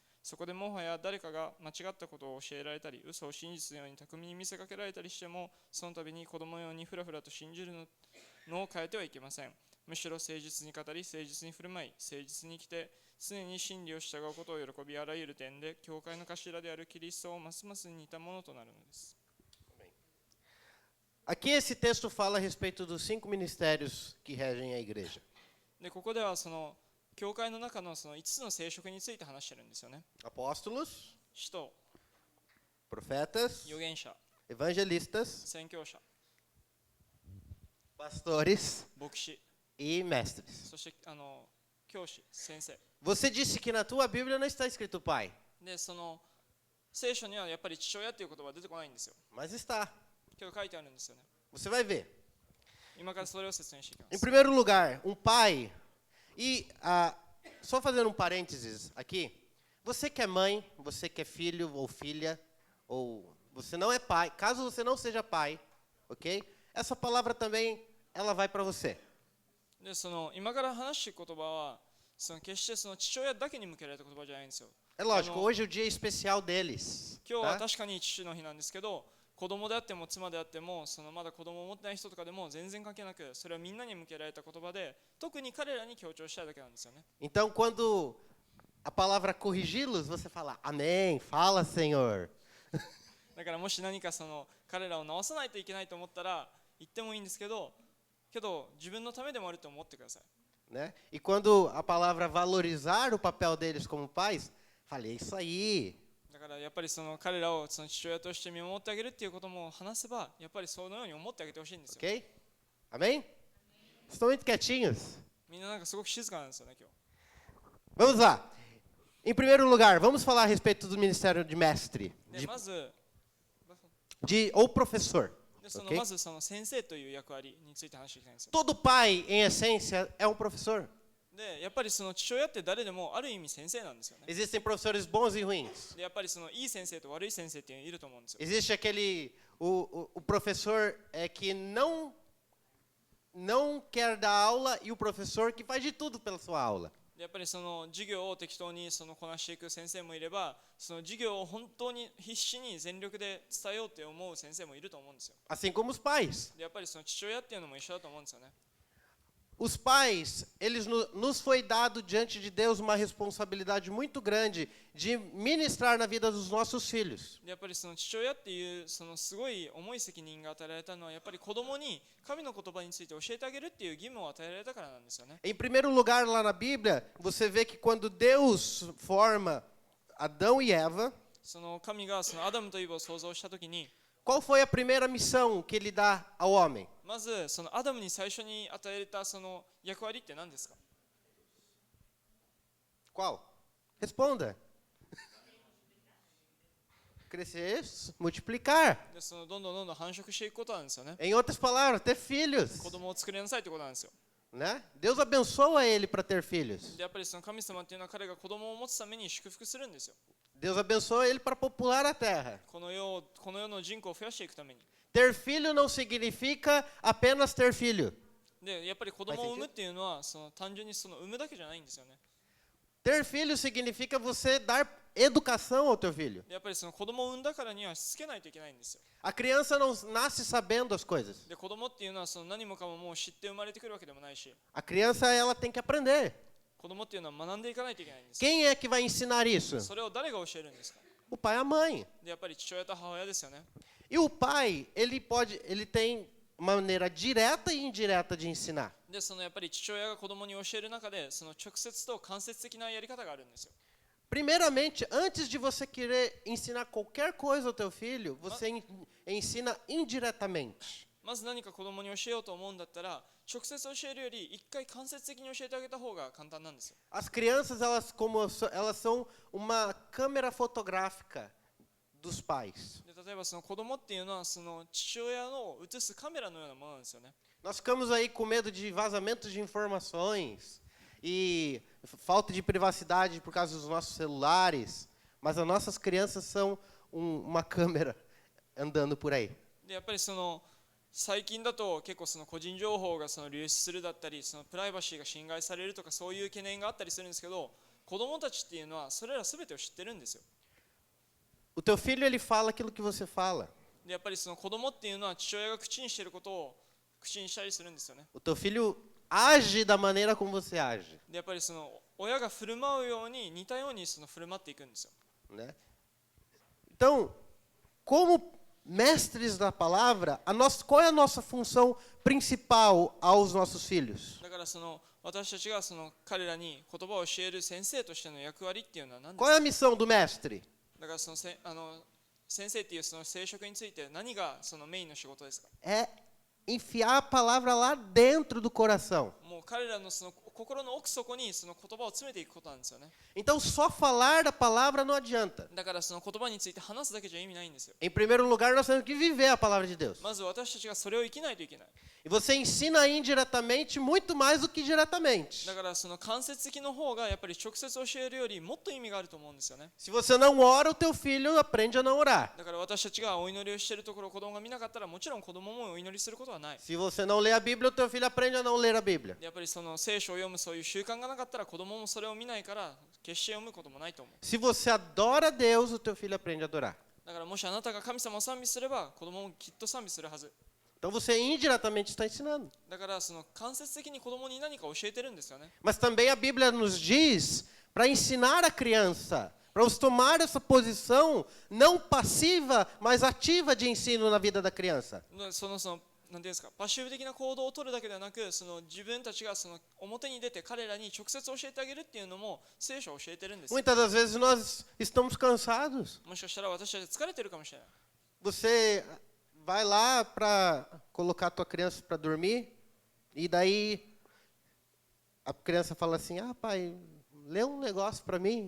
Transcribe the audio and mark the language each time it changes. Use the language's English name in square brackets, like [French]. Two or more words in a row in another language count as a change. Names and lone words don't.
[Japanese] そこでもはや誰かが間違ったことを教えられたり、嘘を真実のように巧みに見せかけられたりしても、その度に子供のようにふらふらと信じるのを変えてはいけません。むしろ誠実に語り、誠実に振る舞い、誠実に生きて、常に真理を従うことを喜び、あらゆる点で、教会の頭であるキリストをますます似たものとなるのです。 [Portuguese] Aqui esse texto fala a respeito dos 5 ministérios que regem a igreja. [Japanese] で、ここではその教会の中のその5つの聖職について話してるんですよね。 [Portuguese] Apóstolos, [Japanese] 使徒、 [Portuguese] profetas, [Japanese] 預言者、 [Portuguese] evangelistas, [Japanese] 宣教者、 [Portuguese] pastores [Japanese] 牧師、 [Portuguese] e mestres. [Japanese] そして教師、先生。 [Portuguese] Você disse que na tua Bíblia não está escrito pai, [Japanese] で、その聖書にはやっぱり父親っていう言葉は出てこないんですよ。 [Portuguese] mas está. [Japanese] けど書いてあるんですよね。 [Portuguese] Você vai ver. [Japanese] 今からそれを説明していきま [Portuguese] Em [Japanese] す。 [Portuguese] primeiro lugar, um pai. E só fazendo um parênteses aqui, você que é mãe, você que é filho ou filha, ou você não é pai, caso você não seja pai, ok? Essa palavra também, ela vai para você. [Japanese] で、その今から話していく言葉は、その決してその父親だけに向けられた言葉じゃないんですよ。 [Portuguese] É lógico, hoje é o dia especial deles. [Japanese] 今日は [Portuguese] Tá? [Japanese] 確かに父の日なんですけど、子供であっても妻であっても、そのまだ子供を持ってない人とかでも全然関係なく、それはみんなに向けられた言葉で、特に彼らに強調したいだけなんですよね。 [Portuguese] Então, quando a palavra corrigi-los, você fala, amém, fala, Senhor. [Japanese] だからもし何かその彼らを直さないといけないと思ったら言ってもいいんですけど、自分のためでもあると思ってください。 [Portuguese] né? E quando a palavra valorizar o papel deles como pais, falei, é isso aí. [Japanese] だからやっぱりその彼らをその父親として見守ってあげるっていうことも話せば、やっぱりそのように思ってあげてほしいんですよ。 [Portuguese] Ok? Amém? Estão muito quietinhos? [Japanese] みんななんかすごく静かなんですよね、今日。 [Portuguese] Vamos lá. Em primeiro lugar, vamos falar a respeito do ministério de mestre, [Japanese] で、まず、 [Portuguese] ou professor. [Japanese] でその [Portuguese] Ok? [Japanese] まずその先生という役割について話していきたいんですよ。 [Portuguese] Todo pai, em essência, é um professor. [Japanese] で、やっぱりその父親って誰でもある意味先生なんですよね。 [Portuguese] Existem professores bons e ruins. [Japanese] で、やっぱりそのいい先生と悪い先生っていうのいると思うんですよ。 [Portuguese] Existe o professor que não quer dar aula e o professor que faz de tudo pela sua aula. [Japanese] でやっぱりその授業を適当にそのこなしていく先生もいれば、その授業を本当に必死に全力で伝えようって思う先生もいると思うんですよ。 [Portuguese] Assim como os pais. [Japanese] でやっぱりその父親っていうのも一緒だと思うんですよね。 [Portuguese] Os pais, nos foi dado diante de Deus uma responsabilidade muito grande de ministrar na vida dos nossos filhos. [Japanese] でやっぱりその父親っていうそのすごい重い責任が与えられたのは、やっぱり子供に神の言葉について教えてあげるっていう義務を与えられたからなんですよね。 [Portuguese] Em primeiro lugar, lá na Bíblia, você vê que quando Deus forma Adão e Eva, [Japanese] その神がそのアダムとイブを創造したときに、 [Portuguese] qual foi a primeira missão que ele dá ao homem? [Japanese] まずそのアダムに最初に与えられたその役割って何ですか？ [Portuguese] Qual? Responda. Crescer, multiplicar. [Japanese] でそのどんどんどんどん繁殖していくことなんですよね。 [Portuguese] Em outras palavras, ter filhos. [Japanese] 子供を作りなさいってことなんですよ。 [Portuguese] Né? Deus abençoa ele para ter filhos. [Japanese] でやっぱりその神様っていうのは彼が子供を持つために祝福するんですよ。 [Portuguese] Deus abençoa ele para popular a terra. [Japanese] この世の人口を増やしていくために。 [Portuguese] Ter filho não significa apenas ter filho. [Japanese] でやっぱり子供を産むっていうのはその単純にその産むだけじゃないんですよね。 [Portuguese] Ter filho significa você dar educação ao teu filho. [Japanese] でやっぱりその子供を産んだからにはしつけないといけないんですよ。 [Portuguese] A criança não nasce sabendo as coisas. [Japanese] で子供っていうのはその何もかももう知って生まれてくるわけでもないし、 [Portuguese] A criança ela tem que aprender. [Japanese] 子供っていうのは学んでいかないといけないんですよ。 [Portuguese] Quem é que vai ensinar isso? [Japanese] それを誰が教えるんですか？ [Portuguese] O pai e a mãe. [Japanese] でやっぱり父親と母親ですよね。 [Portuguese] E o pai, ele tem maneira direta e indireta de ensinar. [Japanese] でそのやっぱり父親が子供に教える中でその直接と間接的なやり方があるんですよ。 [Portuguese] Primeiramente, antes de você querer ensinar qualquer coisa ao teu filho, você ensina indiretamente. [Japanese] まず何か子供に教えようと思うんだったら、直接教えるより一回間接的に教えてあげた方が簡単なんですよ。 [Portuguese] As crianças, elas são uma câmera fotográfica dos pais. [Japanese] で例えばその子供っていうのはその父親の映すカメラのようなものなんですよね。 [Portuguese] Nós ficamos aí com medo de vazamentos de informações e falta de privacidade por causa dos nossos celulares, mas as nossas crianças são uma câmera andando por aí. [Japanese] でやっぱりその最近だと結構その個人情報がその流出するだったり、そのプライバシーが侵害されるとかそういう懸念があったりするんですけど、子供たちっていうのはそれら全てを知ってるんですよ。 [Portuguese] O teu filho, ele fala aquilo que você fala. [Japanese] でやっぱりその子供っていうのは父親が口にしていることを口にしたりするんですよね。 [Portuguese] O teu filho age da maneira como você age, [Japanese] でやっぱりその親が振る舞うように似たようにその振る舞っていくんですよ。 [Portuguese] né? Então, como mestres da palavra, qual é a nossa função principal aos nossos filhos? [Japanese] だからその私たちがその彼らに言葉を教える先生としての役割っていうのは何です [Portuguese] Qual é [Japanese] か？ [Portuguese] a missão do mestre? [Japanese] だからその先生っていうその聖職について何がそのメインの仕事ですか？ [Portuguese] É enfiar a palavra lá dentro do coração. [Japanese] もう彼らのその心の奥底にその言葉を詰めていくことなんですよね。 [Portuguese] Então, só falar da palavra não adianta. [Japanese] だからその言葉について話すだけじゃ意味ないんですよ。 [Portuguese] Em primeiro lugar, nós temos que viver a palavra de Deus. [Japanese] まず私たちがそれを生きないといけない。 [Portuguese] E você ensina indiretamente muito mais do que diretamente. [Japanese] だからその間接的の方がやっぱり直接教えるよりもっと意味があると思うんですよね。 [Portuguese] Se você não ora, o teu filho aprende a não orar. [Japanese] だから私たちがお祈りをしているところを子供が見なかったらもちろん子供もお祈りすることはない。 [Portuguese] Se você não lê a Bíblia, o teu filho aprende a não ler a Bíblia. [Japanese] やっぱりその聖書を読むそういう習慣がなかったら子供もそれを見ないから決して読むこともないと思う。 [Portuguese] Se você adora Deus, o teu filho aprende a adorar. [Japanese] だからもしあなたが神様を賛美すれば子供もきっと賛美するはず。 [Portuguese] Então você indiretamente está ensinando. [Japanese] だからその間接的に子供に何か教えてるんですよね。 [Portuguese] Mas também a Bíblia nos diz para ensinar a criança, para você tomar essa posição não passiva, mas ativa de ensino na vida da criança. [Japanese] そのなんていうんですか、パッシブ的な行動を取るだけではなく、その自分たちがその表に出て彼らに直接教えてあげるっていうのも聖書は教えてるんですよ。 [Portuguese] Muitas das vezes nós estamos cansados. [Japanese] もしかしたら私たち疲れてるかもしれない。 [Portuguese] Você vai lá para colocar a tua criança para dormir e daí a criança fala assim: "Ah, pai, lê um negócio para mim."